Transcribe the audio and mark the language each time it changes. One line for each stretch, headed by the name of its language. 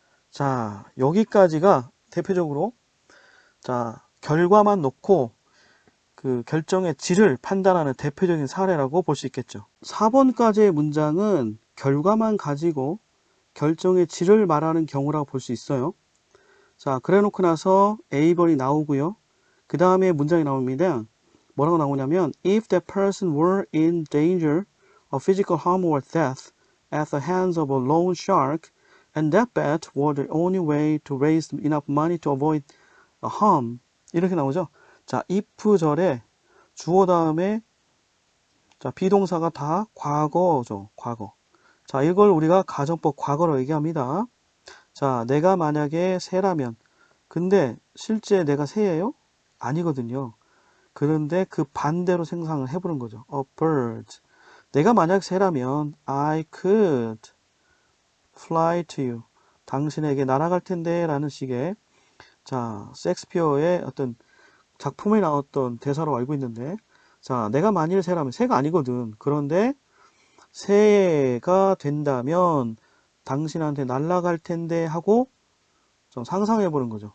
Korean: 자, 여기까지가 대표적으로 자, 결과만 놓고 그 결정의 질을 판단하는 대표적인 사례라고 볼 수 있겠죠. 4번까지의 문장은 결과만 가지고 결정의 질을 말하는 경우라고 볼 수 있어요. 자, 그래 놓고 나서 A번이 나오고요. 그 다음에 문장이 나옵니다. 뭐라고 나오냐면
English: if that person were in danger of physical harm or death at the hands of a loan shark and that bet were the only way to raise enough money to avoid a harm
Korean: 이렇게 나오죠. 자, if절에 주어 다음에 자, 비동사가 다 과거죠. 과거. 자, 이걸 우리가 가정법 과거로 얘기합니다. 자, 내가 만약에 새라면 근데 실제 내가 새예요? 아니거든요. 그런데 그 반대로 생각을 해보는 거죠.
English: A bird.
Korean: 내가 만약 새라면
English: I could fly to you.
Korean: 당신에게 날아갈 텐데 라는 식의 자, 셰익스피어의 어떤 작품에 나왔던 대사로 알고 있는데 자, 내가 만일 새라면 새가 아니거든. 그런데 새가 된다면 당신한테 날아갈 텐데 하고 좀 상상해 보는 거죠.